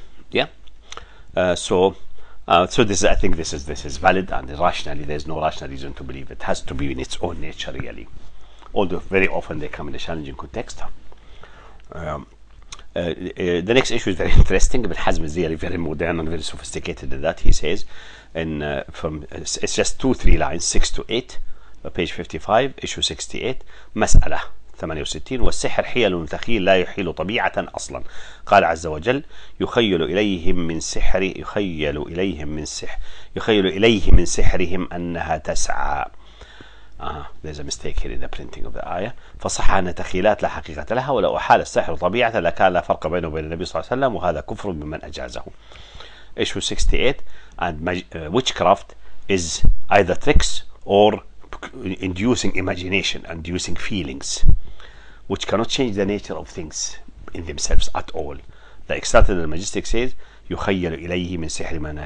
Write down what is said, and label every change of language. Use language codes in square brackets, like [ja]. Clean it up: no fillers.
[en] Yeah. So this, I think this is valid, and rationally there's no rational reason to believe it has to be in its own nature really, although very often they come in a challenging context. The next issue is very interesting. Ibn Hazm is really very modern and very sophisticated in that. He says, it's just 2-3 lines, 6 to 8, page 55, issue 68, [ar] مسألة 68. والسحر حيل تخيل لا يحيل طبيعة أصلا. قال عز وجل: يخيل إليه من سحرهم أنها تسعى. [en] There's a mistake here in the printing of the ayah. [ar] فصح أن تخيلات لا حقيقة لها، ولو أحال السحر طبيعة لكان لا فرق بينه وبين النبي صلى الله عليه وسلم، وهذا كفر بمن أجازه. [en] Issue 68. And witchcraft is either tricks or inducing imagination, inducing feelings, which cannot change the nature of things in themselves at all. The Exalted and Majestic says, [ar] يخيل إليه من سحر من.